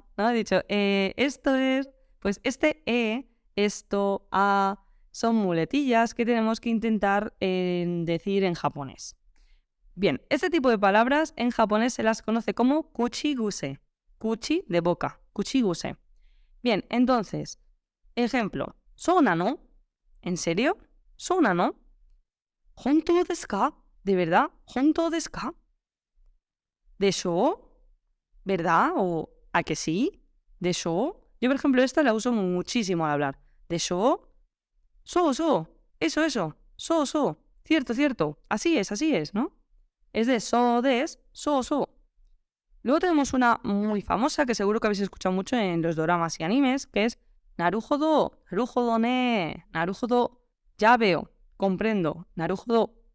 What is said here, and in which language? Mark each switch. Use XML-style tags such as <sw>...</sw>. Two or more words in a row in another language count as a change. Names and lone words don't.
<es>He dicho, esto es, pues este esto, son muletillas que tenemos que intentar decir en japonés. Bien, este tipo de palabras en japonés se las conoce como kuchiguse. Kuchi de boca, kuchiguse. Bien, entonces, ejemplo,</es> <ja>¿そうなの?</ja> <es>¿En serio?</es> <ja>¿そうなの? ¿本当ですか?</ja> <es>¿De verdad?</es> <ja>¿本当ですか?</ja> <es>¿Desho? ¿Verdad? ¿O a que sí? ¿Desho? Yo, por ejemplo, esta la uso muchísimo al hablar. ¿De so? So. Eso. So. Cierto. Así es, ¿no? Es de so, des, so. Luego tenemos una muy famosa que seguro que habéis escuchado mucho en los doramas y animes, que es</es> <ja>なるほどね,</ja> <es>Naruhodo, ya veo, comprendo, Naruhodo.</es>